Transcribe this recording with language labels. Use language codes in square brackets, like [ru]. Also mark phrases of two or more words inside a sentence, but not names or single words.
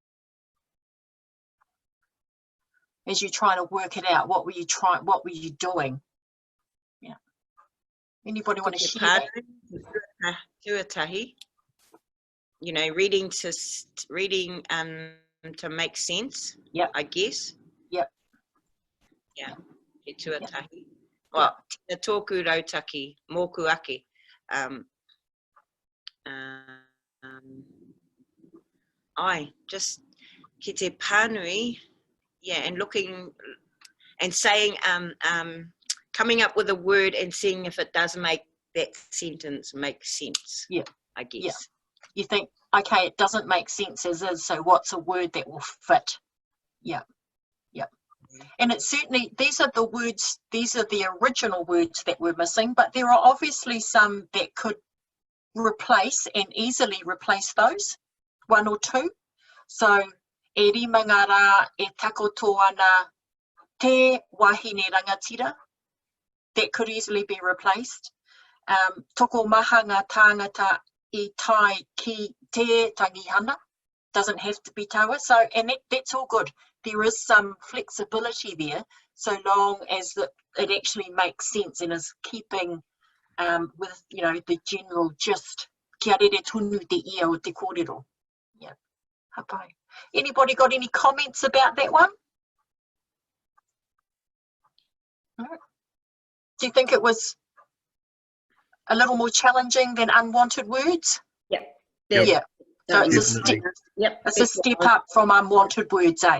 [en] As you're trying to work it out, what were you doing? Yeah. Anybody want to share that? Tuatahi. You know, reading to make sense. Yeah. I guess. Yep. Yeah. [mi] He tuatahi. Well, tina tōku rautaki, mōku ake. Just ki te Pānui, [en] yeah, and looking and saying, coming up with a word and seeing if it does make that sentence make sense. Yeah, I guess. Yeah. You think, okay, it doesn't make sense as is, so what's a word that will fit? Yeah, yeah. And it's certainly, these are the words, these are the original words that we're missing, but there are obviously some that could replace and easily replace those, one or two. So, [mi] e rimanga rā e takoto ana te wahine rangatira, [en] that could easily be replaced. [mi] Toko maha ngā tāngata I tai ki te tangihana, [en] doesn't have to be taua. So, and that's all good. There is some flexibility there, so long as it actually makes sense and is keeping with, you know, the general gist. [mi] Kia rere tonu te ia o te kōrero. [en] Yeah, hapai. Anybody got any comments about that one? No? Do you think it was a little more challenging than unwanted words? Yep. Yeah. So it's a step. Yep. It's a step up from unwanted words, eh?